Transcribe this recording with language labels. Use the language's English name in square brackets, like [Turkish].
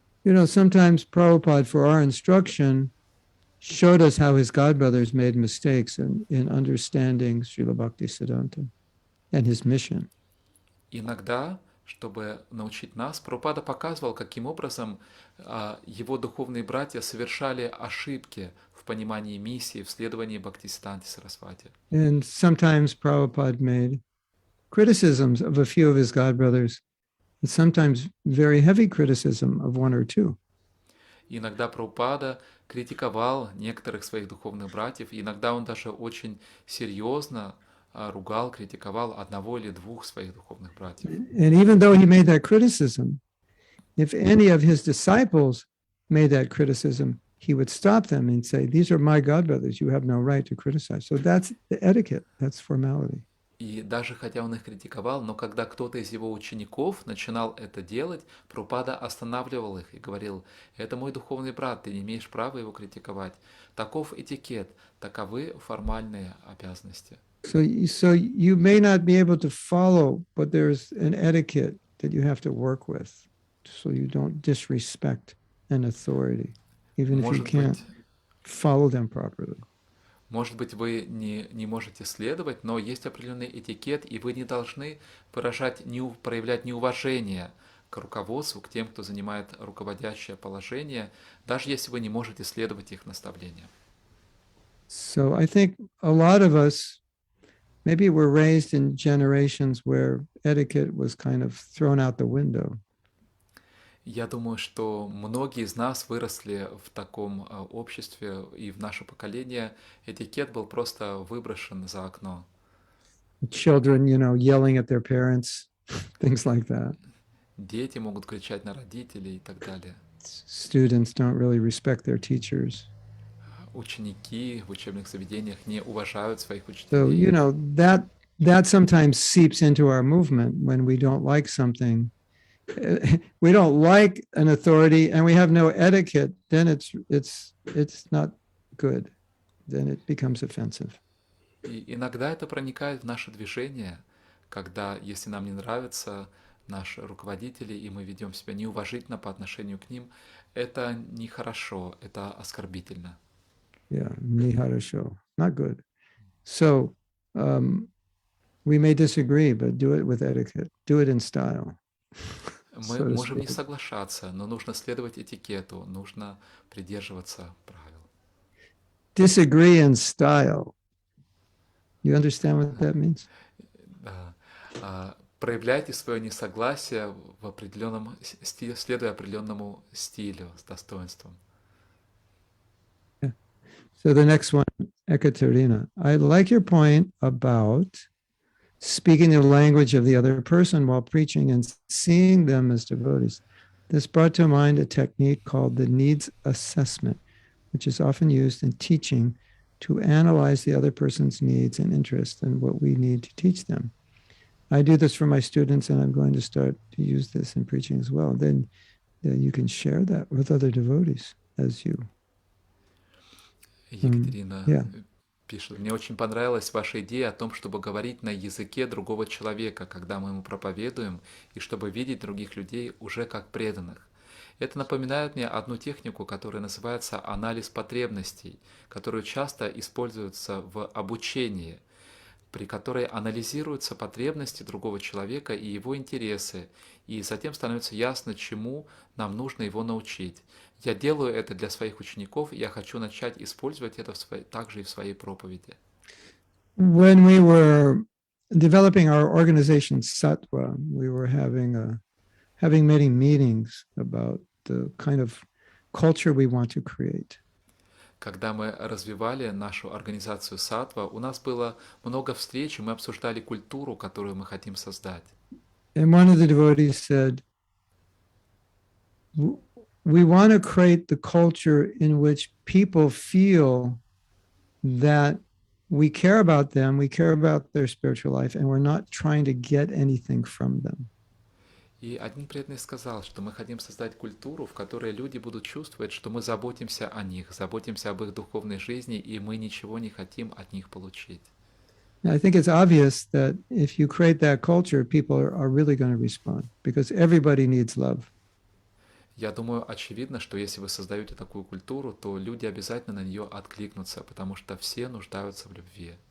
[English] Sometimes Prabhupada, for our instruction, showed us how his godbrothers made mistakes in understanding Srila Bhaktisiddhanta and his mission. [Russian] Иногда, чтобы научить нас, Прабхупада показывал, каким образом его духовные братья совершали ошибки в понимании миссии, в следовании Бхактисиданти Сарасвати. [English] And sometimes Prabhupada made criticisms of a few of his godbrothers, and sometimes very heavy criticism of one or two. [Russian] Иногда Прабхупада критиковал некоторых своих духовных братьев, и иногда он даже очень серьезно ругал, критиковал одного или двух своих духовных братьев. [English] And even though he made that criticism, if any of his disciples made that criticism, he would stop them and say, "These are my godbrothers. You have no right to criticize." So that's the etiquette. That's formality. [Russian] И даже хотя он их критиковал, но когда кто-то из его учеников начинал это делать, Прабхупада останавливал их и говорил: «Это мой духовный брат, ты не имеешь права его критиковать. Таков этикет, таковы формальные обязанности». [English] So you may not be able to follow, but there's an etiquette that you have to work with, so you don't disrespect an authority, even if you can't follow them properly. [Russian] Может быть, вы не можете следовать, но есть определенный этикет, и вы не должны проявлять неуважение к руководству, к тем, кто занимает руководящее положение, даже если вы не можете следовать их наставлениям. [English] So I think a lot of us, maybe we're raised in generations where etiquette was kind of thrown out the window. [Russian] Я думаю, что многие из нас выросли в таком обществе, и в наше поколение этикет был просто выброшен за окно. [English] Children, yelling at their parents, things like that. [Russian] Дети могут кричать на родителей и так далее. [English] Students don't really respect their teachers. [Russian] Ученики в учебных заведениях не уважают своих [English] So, [Russian] учителей. [English] that sometimes seeps into our movement when we don't like something. We don't like an authority and we have no etiquette, then it's not good. Then it becomes offensive. [Russian] И иногда это проникает в наше движение, когда, если нам не нравятся наши руководители, и мы ведем себя неуважительно по отношению к ним, это нехорошо, это оскорбительно. [English] Yeah, nihara not good. So we may disagree, but do it with etiquette. Do it in style. [Russian] Мы можем не соглашаться, но нужно следовать этикету, нужно придерживаться правил. [English] Disagree in style. You understand what that means? [Russian] Да. Проявляйте свое несогласие в определенном стиле, следуя определенному стилю с достоинством. [English] Yeah. So the next one, Ekaterina. I like your point about speaking the language of the other person while preaching and seeing them as devotees. This brought to mind a technique called the needs assessment, which is often used in teaching to analyze the other person's needs and interests and what we need to teach them. I do this for my students, and I'm going to start to use this in preaching as well. Then you can share that with other devotees as you. [Russian] Екатерина [English] Yeah. [Russian] пишет: мне очень понравилась ваша идея о том, чтобы говорить на языке другого человека, когда мы ему проповедуем, и чтобы видеть других людей уже как преданных. Это напоминает мне одну технику, которая называется анализ потребностей, которую часто используется в обучении, при которой анализируются потребности другого человека и его интересы, и затем становится ясно, чему нам нужно его научить. Я делаю это для своих учеников, и я хочу начать использовать это также и в своей проповеди. [English] When we were developing our organization Sattva, we were having many meetings about the kind of culture we want to create. [Russian] Когда мы развивали нашу организацию Саттва, у нас было много встреч, и мы обсуждали культуру, которую мы хотим создать. [English] And one of the devotees said, we want to create the culture in which people feel that we care about them, we care about their spiritual life, and we're not trying to get anything from them. [Russian] И один преданный сказал, что мы хотим создать культуру, в которой люди будут чувствовать, что мы заботимся о них, заботимся об их духовной жизни, и мы ничего не хотим от них получить. [English] I think it's obvious that if you create that culture, people are really going to respond because everybody needs love. [Russian] Я думаю, очевидно, что если вы создаете такую культуру, то люди обязательно на нее откликнутся, потому что все нуждаются в любви.